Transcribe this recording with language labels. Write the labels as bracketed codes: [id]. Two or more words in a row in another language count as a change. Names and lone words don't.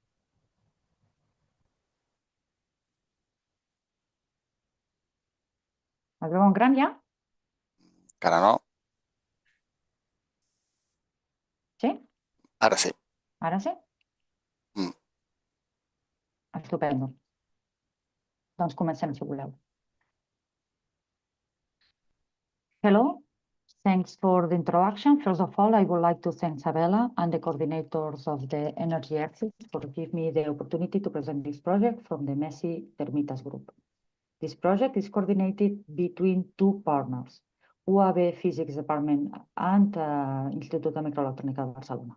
[ca] Es veu en gran ja? Encara no. Sí? Ara sí. Ara sí? Estupendo. Doncs comencem, si voleu. [en] Hello. Thanks for the introduction. First of all, I would like to thank Sabela and the coordinators of the Energy Axis for giving me the opportunity to present this project from the MESI Termitas group. This project is coordinated between 2 partners, UAB Physics Department and Instituto de Microelectronics of Barcelona.